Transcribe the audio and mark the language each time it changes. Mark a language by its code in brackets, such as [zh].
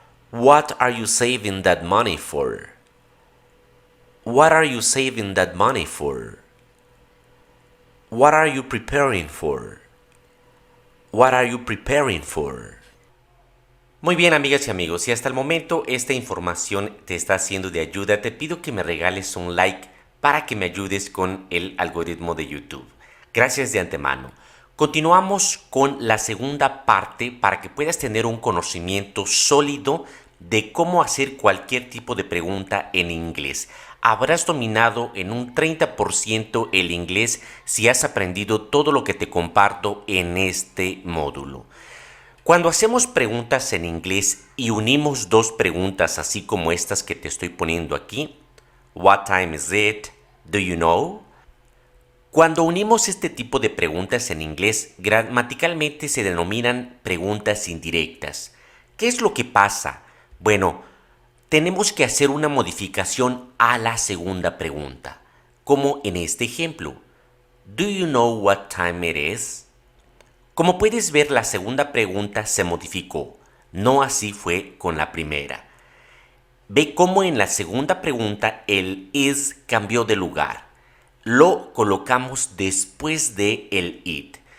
[en] What are you saving that money for? What are you saving that money for? What are you preparing for? What are you preparing for? [es] Muy bien, amigas y amigos, si hasta el momento esta información te está siendo de ayuda, te pido que me regales un like para que me ayudes con el algoritmo de YouTube. Gracias de antemano. Continuamos con la segunda parte para que puedas tener un conocimiento sólido de cómo hacer cualquier tipo de pregunta en inglés. Habrás dominado en un 30% el inglés si has aprendido todo lo que te comparto en este módulo. Cuando hacemos preguntas en inglés y unimos dos preguntas así como estas que te estoy poniendo aquí, [en] What time is it? Do you know? [es] Cuando unimos este tipo de preguntas en inglés, gramaticalmente se denominan preguntas indirectas. ¿Qué es lo que pasa? Bueno, tenemos que hacer una modificación a la segunda pregunta, como en este ejemplo. [en] Do you know what time it is? [es] Como puedes ver, la segunda pregunta se modificó, no así fue con la primera. Ve cómo en la segunda pregunta el is cambió de lugar. Lo colocamos después de el it.